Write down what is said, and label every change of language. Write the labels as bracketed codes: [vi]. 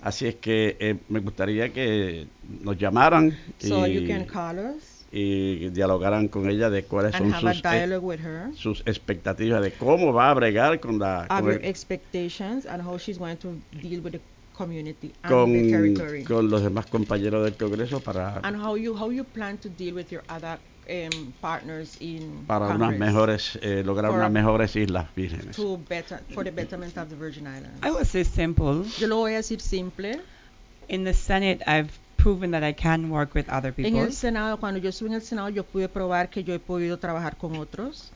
[es] Así es que me gustaría que nos llamaran. [en] So you can call us. [es] Y dialogaran con ella de cuáles son sus expectativas de cómo va a bregar con la con los demás compañeros del Congreso para [en] and how you plan to deal with your other partners in [es] para [en] Congress, [es] unas mejores lograr unas mejores islas vírgenes [en] for the betterment of the Virgin Islands. I would say simple. [es] Yo lo voy a decir simple. [en] In the Senate I've proven that I can work with other people. [es] En el Senado, cuando yo estuve en el Senado, yo pude probar que yo he podido trabajar con otros.